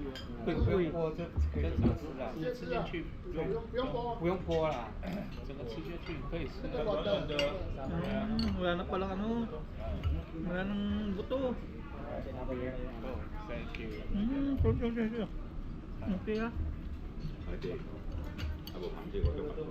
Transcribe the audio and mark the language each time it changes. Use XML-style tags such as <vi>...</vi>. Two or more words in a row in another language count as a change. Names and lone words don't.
<zh>会不用剥就可以跟吃了，直接吃进去，不用剥啦。整个吃下去可以吃。</zh> <tl>Wala na palang ano. Wala nang buto.</tl> <en>Thank you.</en> <tl>Okay ah.</tl> <zh>还可以，啊不，螃蟹我就买过。</zh>